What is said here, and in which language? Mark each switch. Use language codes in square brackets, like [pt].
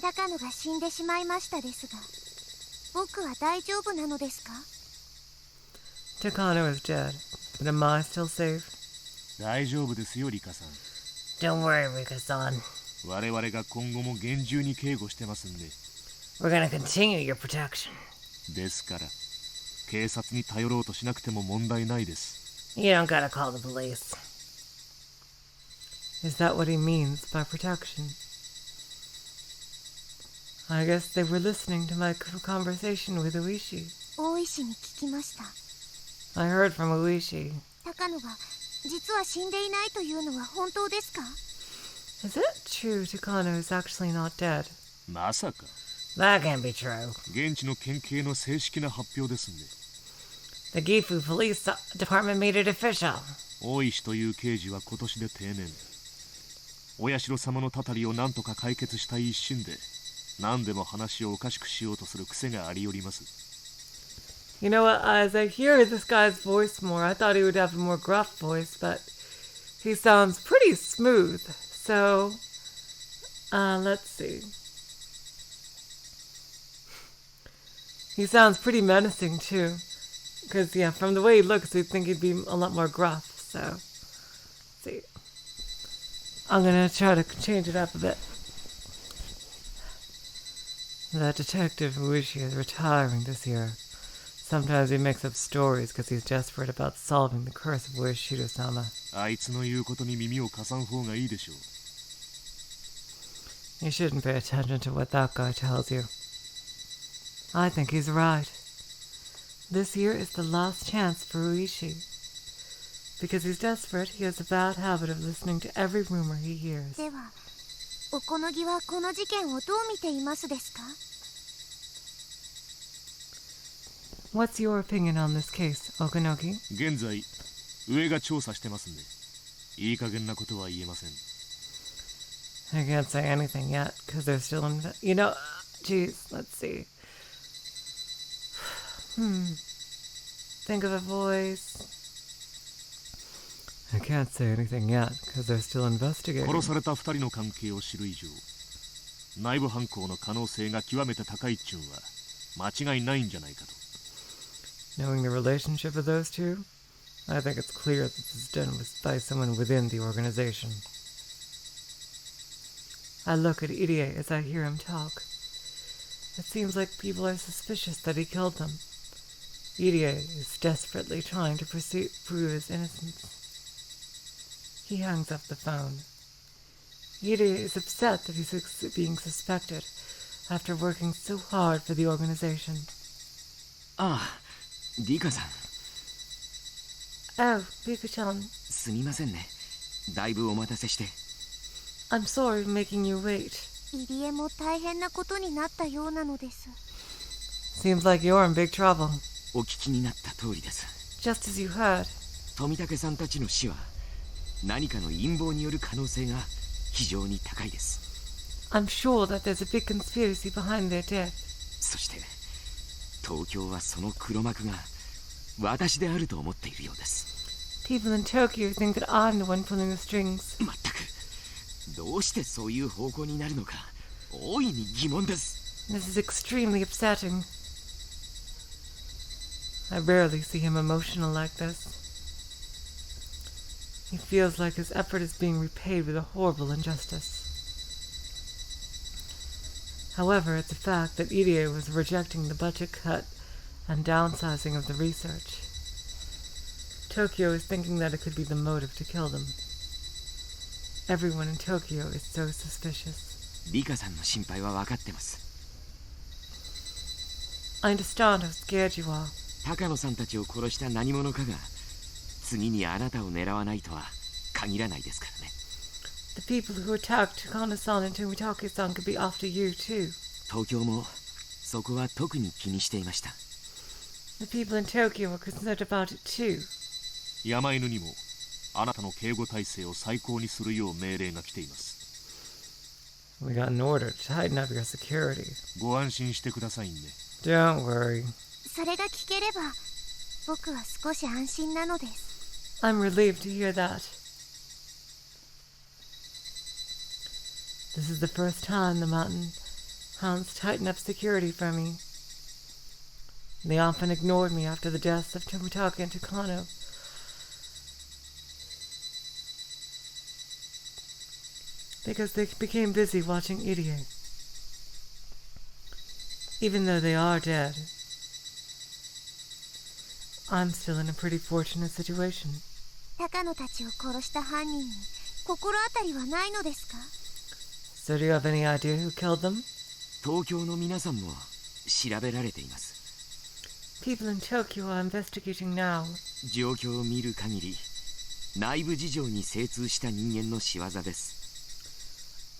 [ja] 高野が死んでしまいましたですが、僕は大丈夫なのですか? [en] Takano is dead, but am I still safe? [ja] 大丈夫ですよ、リカさん。 [en] Don't worry, Rika-san. [ja] 我々が今後も厳重に警護してますんで。 [en] We're gonna continue your protection. [ja] ですから、警察に頼ろうとしなくても問題ないです。 [en] You don't gotta call the police. Is that what he means by protection? I guess they were listening to my conversation with Uishi. [ja] 大石に聞きました。 [en] I heard from Uishi. [ja] 高野が実は死んでいないというのは本当ですか? [en] Is it true Takano is actually not dead? [ja] まさか。 [en] That can't be true. [ja] 現地の県警の正式な発表ですんで。 [en] The Gifu Police Department made it official. [ja] 大石という刑事は今年で定年。お社様のたたりを何とか解決したい一心で、何でも話をおかしくしようとする癖がありよります。 [en] You know what, as I hear this guy's voice more, I thought he would have a more gruff voice, but he sounds pretty smooth. So, let's see. He sounds pretty menacing too. Because, yeah, from the way he looks, you'd think he'd be a lot more gruff. So, let's see. I'm gonna try to change it up a bit. That detective Uishi is retiring this year. Sometimes he makes up stories because he's desperate about solving the curse of Ueshido-sama. [ja] あいつの言うことに耳を貸さん方がいいでしょう。 [en] You shouldn't pay attention to what that guy tells you. I think he's right. This year is the last chance for Uishi. Because he's desperate, he has a bad habit of listening to every rumor he hears. [ja] では、おこのぎはこの事件をどう見ていますですか? [en] What's your opinion on this case, Okanogi? [ja] 現在、上が調査してますんで、いい加減なことは言えません。 [en] I can't say anything yet, because they're still in... You know, geez, let's see. Think of a voice. I can't say anything yet, because they're still investigating. [ja] 殺された二人の関係を知る以上、内部犯行の可能性が極めて高いっちゅうんは間違いないんじゃないかと。 [en] Knowing the relationship of those two, I think it's clear that this is done by someone within the organization. I look at Irie as I hear him talk. It seems like people are suspicious that he killed them. Irie is desperately trying to prove his innocence. He hangs up the phone. Irie is upset that he's being suspected after working so hard for the organization. [ja] ああ、リカさん。 [en] Oh, Rika-chan. [ja] すみませんね。だいぶお待たせして。 [en] I'm sorry for making you wait. [ja] 入江も大変なことになったようなのです。 [en] Seems like you're in big trouble. [ja] お聞きになった通りです。 [en] Just as you heard. [ja] 富武さんたちの死は何かの陰謀による可能性が非常に高いです。 [en] I'm sure that there's a big conspiracy behind their death. [ja] そして東京はその黒幕が私であると思っているようです。 [en] People in Tokyo think that I'm the one pulling the strings. [ja] まったくどうしてそういう方向になるのか大いに疑問です。 [en] This is extremely upsetting. I rarely see him emotional like this. He feels like his effort is being repaid with a horrible injustice. However, it's a fact that Irie was rejecting the budget cut and downsizing of the research. Tokyo is thinking that it could be the motive to kill them. Everyone in Tokyo is so suspicious. [ja] リカさんの心配は分かってます。 [en] I understand how scared you are. [ja] 高野さんたちを殺した何者かが次にあなたを狙わないとは限らないですからね。 [en] The people who attacked Takano-san and Tomitake-san could be after you too. [ja] 東京もそこは特に気にしていました。 [en] The people in Tokyo were concerned about it too. [ja] 山犬にもあなたの警護体制を最高にするよう命令が来ています。 [en] We got an order to tighten up your security. [ja] ご安心してくださいね。 [en] Don't worry. [ja] それが聞ければ僕は少し安心なのです。 [en] I'm relieved to hear that. This is the first time the mountain hounds tighten up security for me. They often ignored me after the deaths of Tomitake and Takano. Because they became busy watching Irie. Even though they are dead, I'm still in a pretty fortunate situation. [ja] 高野たちを殺した犯人に心当たりはないのですか？ [en] So do you have any idea who killed them? [ja] 東京の皆さんも調べられています。 [en] People in Tokyo are investigating now. [ja] 状況を見る限り内部事情に精通した人間の仕業です。